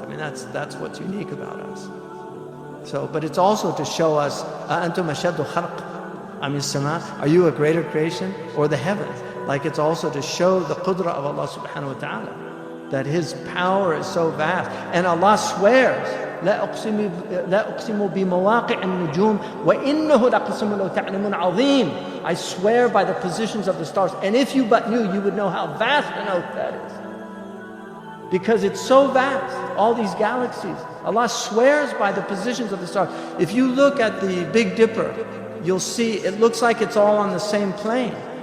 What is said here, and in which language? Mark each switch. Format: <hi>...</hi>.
<en>I mean, that's what's unique about us. So, but it's also to show us,</en> <ar>أَأَنْتُمْ أَشَدُّ خَلْقٍ أَمِ السَّمَاءِ,</ar> <en>are you a greater creation or the heavens? Like, it's also to show the qudra of Allah subhanahu wa ta'ala, that his power is so vast. And Allah swears</en> <ar>لا أقسم بمواقع النجوم وإنه لقسم لو تعلمون عظيم.</ar> <en>I swear by the positions of the stars, and if you but knew, you would know how vast an oath that is. Because it's so vast, all these galaxies. Allah swears by the positions of the stars. If you look at the Big Dipper, you'll see it looks like it's all on the same plane.</en>